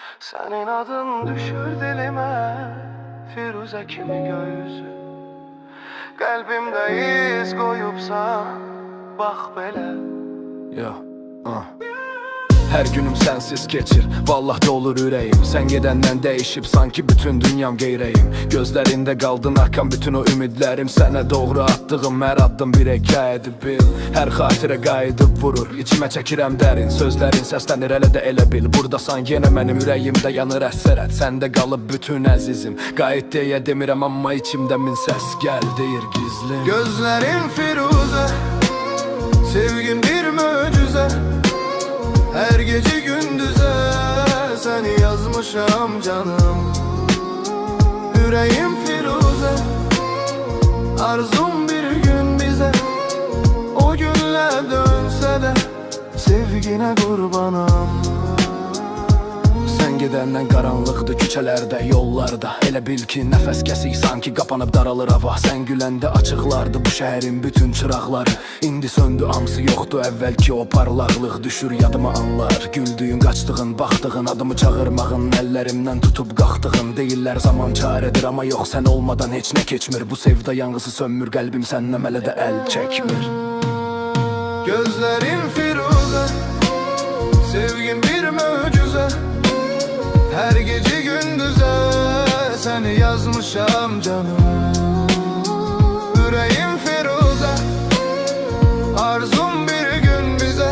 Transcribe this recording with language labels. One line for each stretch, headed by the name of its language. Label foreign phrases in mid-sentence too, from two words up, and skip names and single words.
Turkish: Senin adın düşür dilime, Firuze kimi göğüsü. Kalbimde iz koyupsa, bak belə. Ya, Her günüm sensiz geçir,
Azerbaijani: vallah dolur ürəyim. Sen gedəndən değişip sanki bütün dünyam geyrəyim. Gözlərində qaldın akan bütün o ümidlərim. Sənə doğru attığım hər addım bir hekayədir bil. Hər xatirə qayıdıb vurur, içimə çəkirəm dərin. Sözlərin səslənir elə də elə bil. Buradasan yenə mənim ürəyimdə yanır əsərət. Səndə qalıb bütün əzizim, qayıt deyə demirəm amma içimdə min səs gəl deyir gizlim.
Turkish: Gözlerin Firuze, sevgin bir möcüze. Her gece gündüze seni yazmışam canım. Yüreğim Firuze, arzum bir gün bize. O günler dönse de sevgine kurbanım.
Azerbaijani: Sen gedəndən qaranlıqdır küçələrdə, yollarda. Elə bil ki nəfəs kəsik sanki qapanıb daralır hava. Sən güləndə açıqlardı bu şəhərin bütün çıraqları. İndi söndü, amsı yoxdur əvvəlki o parlaqlıq. Düşür yadıma anlar, güldüyün, qaçdığın, baxdığın, adımı çağırmağın, əllərimdən tutub qalxdığın. Deyirlər zaman çarədir amma yox, sən olmadan heç nə keçmir. Bu sevda yanğısı sönmür, qəlbim səndən hələ də əl çəkmir.
Turkish: Gözlerin Firuze, sevgin bir möcüze. Her gece gündüze seni yazmışam canım. Yüreğim Firuze, arzum bir gün bize.